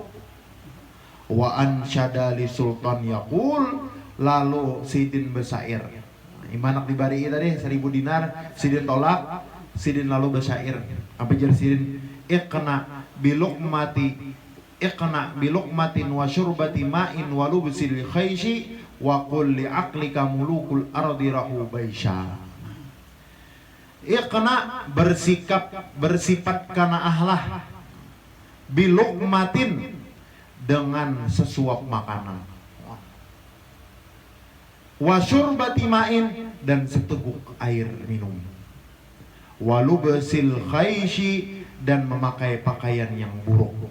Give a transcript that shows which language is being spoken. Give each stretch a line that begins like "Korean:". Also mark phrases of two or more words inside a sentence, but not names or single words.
Arabic: وأنشد للسلطان يقول,
Banjar: lalu sidin bersair. Imanak dibari tadi 1.000 dinar, sidin tolak, sidin lalu bersair. Apa jar sidin?
Arabic: اقنع بلقمة وشربة ماء ولبس الخيش وقل لعقلك ملوك الأرض راحوا بشيء.
Banjar: Iqna bersifat
Arabic: كان أهله,
Banjar: bilukmatin dengan sesuap makanan,
Arabic: وشربة ماء
Banjar: dan seteguk air minum,
Arabic: ولبس الخيش
Banjar: dan memakai pakaian yang buruk.